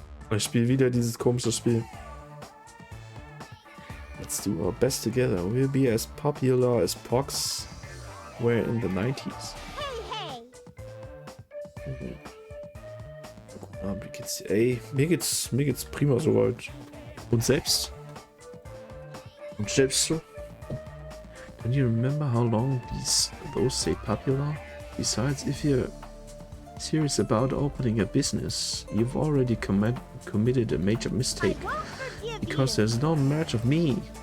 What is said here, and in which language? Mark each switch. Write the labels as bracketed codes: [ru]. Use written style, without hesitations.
[de] Ich spiele wieder dieses komische Spiel. [en] Let's do our best together. We'll be as popular as Pox were in the 90s. [de] Guten Abend, wie geht's dir? Ey, mir geht's prima soweit. Und selbst? Und selbst so? [en] Don't you remember how long those say popular? Besides, if you're serious about opening a business, you've already committed a major mistake. Because there's no merch of me.